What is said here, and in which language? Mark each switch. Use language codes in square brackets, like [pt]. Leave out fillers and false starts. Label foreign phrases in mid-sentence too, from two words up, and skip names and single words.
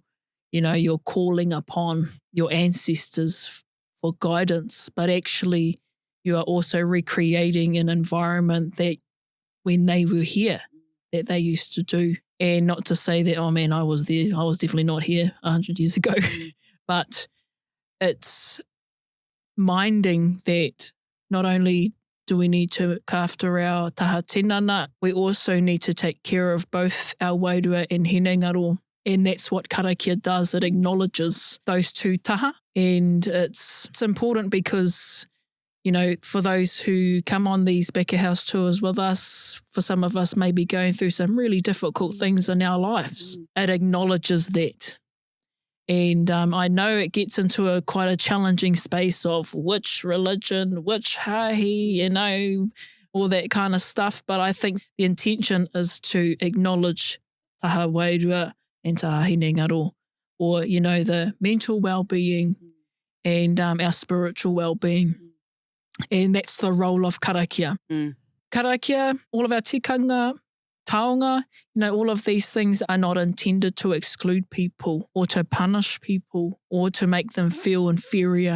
[en] You're calling upon your ancestors for guidance, but actually you are also recreating an environment that when they were here, that they used to do. And not to say that, oh man, I was there. I was definitely not here 100 years ago. But it's minding that not only do we need to look after our [mi] taha tinana, [en] we also need to take care of both our wairua and hinengaro. And that's what karakia does. It acknowledges those two taha. And it's important because, for those who come on these back of house tours with us, for some of us maybe going through some really difficult things in our lives, it acknowledges that. And I know it gets into quite a challenging space of which religion, which hahi, all that kind of stuff. But I think the intention is to acknowledge [mi] taha wairua [en] and [mi] taha hinengaro, [en] or, the mental well-being and our spiritual well-being. And that's the role of karakia. Karakia, all of our tikanga, Taonga, all of these things are not intended to exclude people or to punish people or to make them feel inferior.